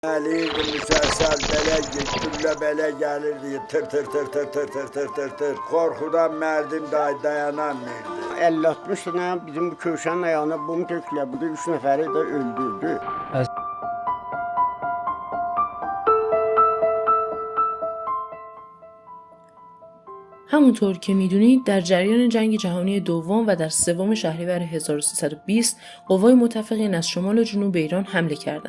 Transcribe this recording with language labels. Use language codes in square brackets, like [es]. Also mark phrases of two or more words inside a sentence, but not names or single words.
[az] Gəlirdi müsəlsəl belə, güllə belə gəlirdi, tır tır tır tır tır tır tır tır tır. Qorxudan mərdim dayanamırdı. 50-60 dənə bizim bu köşənin ayağına bum tökülə, bu da 3 nəfəri də öldürdü. [fa] همونطور که میدونید در جریان جنگ جهانی دوم و در 3 شهریور 1320 قوای متفقین از شمال و جنوب ایران حمله کردند.